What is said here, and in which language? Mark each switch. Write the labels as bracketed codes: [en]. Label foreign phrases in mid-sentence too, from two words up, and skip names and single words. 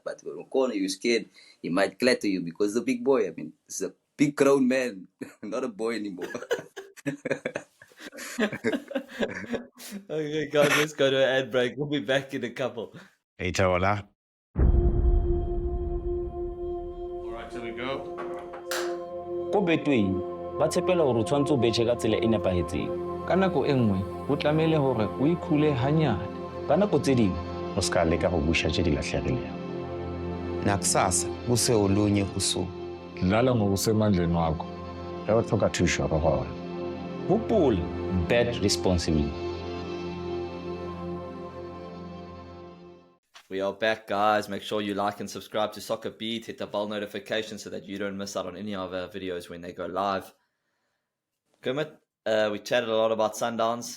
[en] But from a corner, you're scared he might clatter you because he's a big boy. I mean, he's a big grown man, not a boy anymore. Okay, guys, let's go to an ad break. We'll be back in a couple. Hey, Tawala. All right, here we go. [st] Ko betweng ba tshepela hore o tshwantse o betjhe ka tsela e nepahetseng ka nako e nngwe ho tlamehile hore o ikhule hanyane ka nako tse ding [nso] O ska leka go busha tše di lahlegilego. [zu] Nakusasa kuse olunye usuku. Dlala ngokusemandleni wakho. [nso] Ge o tlhoka thušo re gona. [en] hopola bet responsibly. We are back, guys. Make sure you like and subscribe to SoccerBeat. Hit the bell notification so that you don't miss out on any of our videos when they go live. Kermit, we chatted a lot about Sundowns.